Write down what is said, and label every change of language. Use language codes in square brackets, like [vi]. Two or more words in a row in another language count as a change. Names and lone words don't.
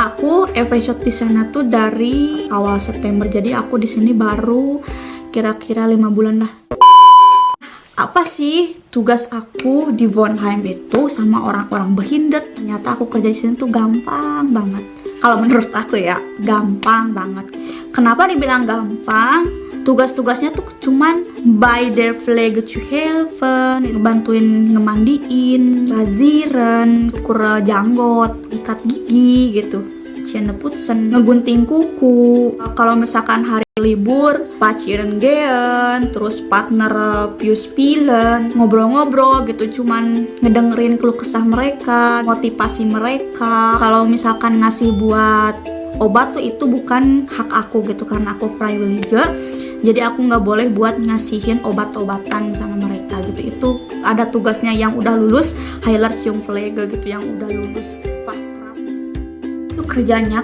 [id] Aku Efeshot di sana tuh dari awal September, jadi aku di sini baru kira-kira 5 bulan lah. Apa sih tugas aku di Wohnheim itu sama orang-orang behindert? Ternyata aku kerja di sini tuh gampang banget. Kalau menurut aku ya, gampang banget. Kenapa dibilang gampang? Tugas-tugasnya tuh cuman [de] by der Pflege zu helfen, [id] ngebantuin ngemandiin, rasieren, ukur janggot, ikat gigi gitu, Zähneputzen, ngegunting kuku. Kalau misalkan hari libur, [de] spazieren gehen, terus partner spielen, [id] ngobrol-ngobrol gitu, cuman ngedengerin keluh kesah mereka, motivasi mereka. Kalau misalkan ngasih buat obat tuh itu bukan hak aku gitu, karena aku Freiwillige, jadi aku nggak boleh buat ngasihin obat-obatan sama mereka gitu. Itu ada tugasnya yang udah lulus Heilerziehungspflege gitu, yang udah lulus kerjanya.